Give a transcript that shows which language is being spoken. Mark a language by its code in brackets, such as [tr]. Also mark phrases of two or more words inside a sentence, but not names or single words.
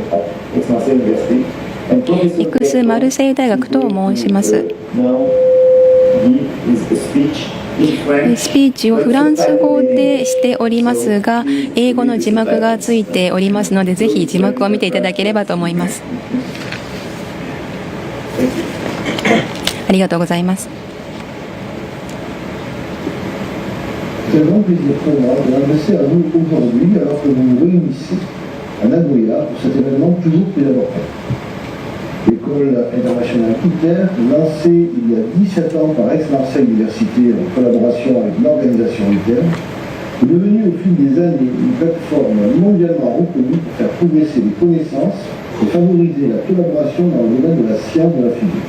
[ja] イクスマルセイユ大学と申します。スピーチをフランス語でしておりますが、英語の字幕がついておりますので、ぜひ字幕を見ていただければと思います。ありがとうございます。 [fr] C'est un grand plaisir pour moi de m'adresser à vous aujourd'hui alors que vous vous réunissez à Nagoya pour cet événement toujours plus important. L'école internationale ITER, lancée il y a 17 ans par Aix-Marseille Université en collaboration avec l'organisation ITER, est devenue au fil des années une plateforme mondialement reconnue pour faire progresser les connaissances et favoriser la collaboration dans le domaine de la science de la physique.